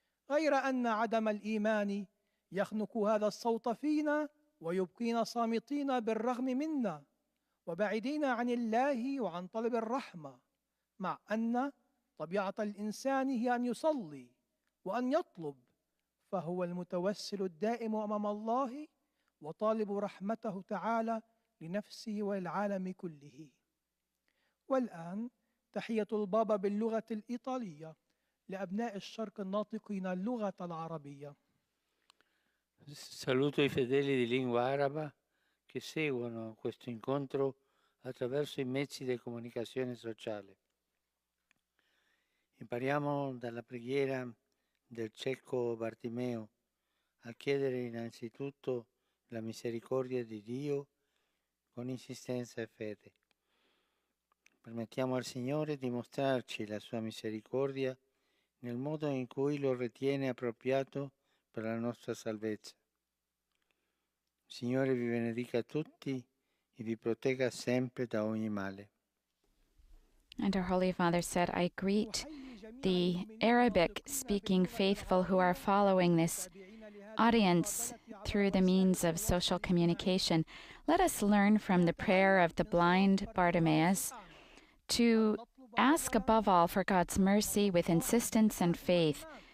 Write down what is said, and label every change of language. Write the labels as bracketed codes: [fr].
[ar] غير أن عدم الإيمان يخنق هذا الصوت فينا ويبقينا صامتين بالرغم منا وبعيدين عن الله وعن طلب الرحمة، مع أن طبيعة الإنسان هي أن يصلي وأن يطلب، فهو المتوسل الدائم أمام الله وطالب رحمته تعالى لنفسه وللعالم كله. والآن تحية البابا باللغة الإيطالية لأبناء الشرق الناطقين اللغة العربية. [it] Saluto i fedeli di lingua araba che seguono questo incontro attraverso i mezzi di comunicazione sociale. Impariamo dalla preghiera del cieco Bartimeo a chiedere innanzitutto la misericordia di Dio con insistenza e fede. Permettiamo al Signore di mostrarci la sua misericordia nel modo in cui lo ritiene appropriato per la nostra salvezza. Il Signore vi benedica tutti e vi protegga sempre da ogni male. [en] And our Holy Father said, I greet the Arabic-speaking faithful who are following this audience through the means of social communication. Let us learn from the prayer of the blind Bartimaeus to ask above all for God's mercy with insistence and faith.